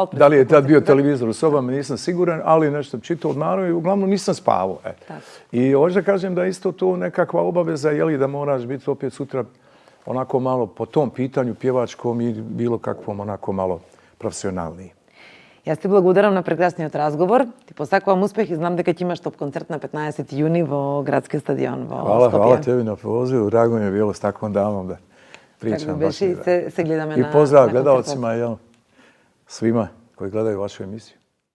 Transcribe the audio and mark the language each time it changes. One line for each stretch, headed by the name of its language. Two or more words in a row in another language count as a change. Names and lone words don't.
Bosnian: Da li je tad bio televizor u sobama, nisam siguran, ali nešto sam čitao naravno i uglavnom nisam spavao. I hoću da kažem da isto to nekakva obaveza, da moraš biti opet sutra onako malo po tom pitanju pjevačkom i bilo kakvom onako malo profesionalniji.
Macedonian: Jaz ti благодарам на прекрасниот разговор. Ти посакувам успех и знам дека ќе имаш топ концерт на 15. јуни во градски стадион во Скопје.
Bosnian: Hvala tebi na pozivu. Drago mi je bilo s takvom damom da pričam.
Macedonian: Тако беше и се гледаме
Bosnian: I na pozdrav koncertu. gledalcima, svima koji gledaju vašu emisiju.